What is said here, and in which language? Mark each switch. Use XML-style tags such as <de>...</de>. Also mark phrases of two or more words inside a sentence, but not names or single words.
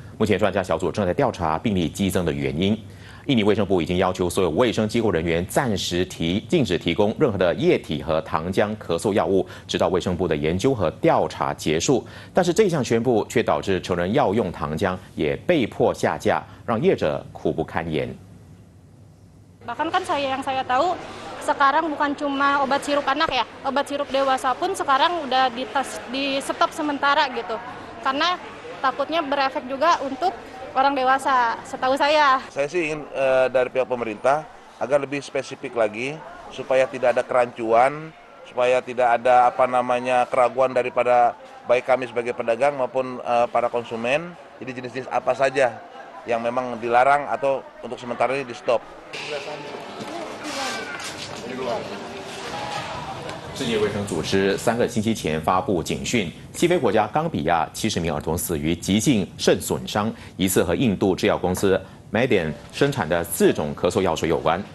<zh>目前专家小组正在调查病例激增的原因。印尼卫生部已经要求所有卫生机构人员暂时禁止提供任何的液体和糖浆咳嗽药物，直到卫生部的研究和调查结束。但是这项宣布却导致成人药用糖浆也被迫下架，让业者苦不堪言。</zh> <id>Bahkan kan yang saya tahu sekarang bukan cuma obat sirup anak ya, obat sirup dewasa pun sekarang udah di stop sementara gitu. Karena takutnya berefek juga untuk orang dewasa, setahu saya. Saya sih ingin dari pihak pemerintah agar lebih spesifik lagi supaya tidak ada kerancuan, supaya tidak ada keraguan daripada baik kami sebagai pedagang maupun para konsumen. Jadi jenis-jenis apa saja yang memang dilarang atau untuk sementara ini di stop.</id> <zh>世界卫生组织3个星期前发布警讯，西非国家冈比亚70名儿童死于急性肾损伤，疑似和印度制药公司 Median 生产的4种咳嗽药水有关。</zh>